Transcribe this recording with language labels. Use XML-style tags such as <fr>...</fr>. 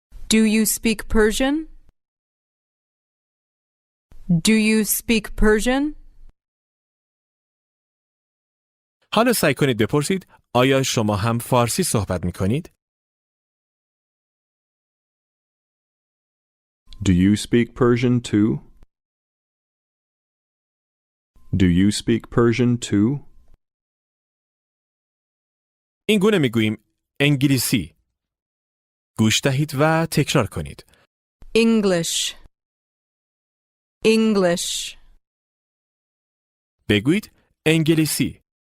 <en>Do you speak Persian? Do you speak Persian?</en> <fa>حالا سعی کنید بپرسید آیا شما هم فارسی صحبت می کنید؟</fa> <en>Do you speak Persian too? Do you speak Persian too?</en> <fa>این گونه می گوییم انگلیسی. گوش دهید و تکرار کنید.</fa> <en>English. English.</en> <fa>بگویید انگلیسی.</fa>